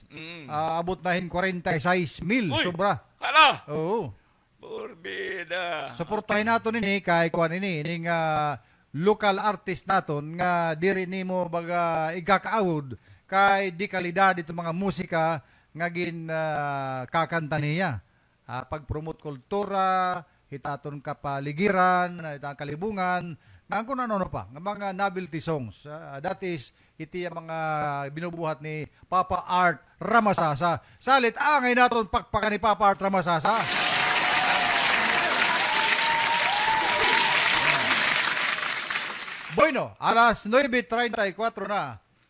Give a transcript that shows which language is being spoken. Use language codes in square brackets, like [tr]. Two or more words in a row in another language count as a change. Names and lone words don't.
[hil] Abot na 46,000 Uy! sobra. Hala! Oo. Purbida. Suportahin naton ini kay kuan ini local artist naton nga diri nimo baga igakaawod kay di kalidad ito mga musika nga gin kakanta niya. Pag-promote kultura, hitaton kapaligiran, hitang kalibungan, nga kung ano pa, nga mga [en] novelty songs. That is, [hil] iti ang mga binubuhat ni Papa Art Ramasasa. Salit, angay naton pakpakan ni Papa Art Ramasasa. Bueno, alas 9:34 na.